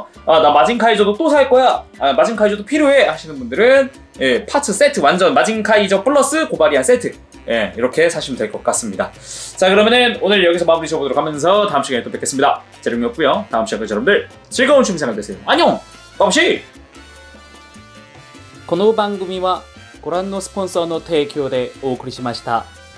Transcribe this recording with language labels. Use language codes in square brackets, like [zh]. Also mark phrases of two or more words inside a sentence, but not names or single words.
[ko] 나 마징카이저도 또 살 거야, 마징카이저도 필요해 하시는 분들은 파츠 세트, 완전 마징카이저 플러스 고바리안 세트, 이렇게 사시면 될 것 같습니다. 자, 그러면은 오늘 여기서 마무리 지어보도록 하면서 다음 시간에 또 뵙겠습니다. 제롬이었고요. 다음 시간까지 여러분들 즐거운 취미생활 되세요. 안녕! 빠시! [ja] この番組はご覧のスポンサーの提供でお送りしました。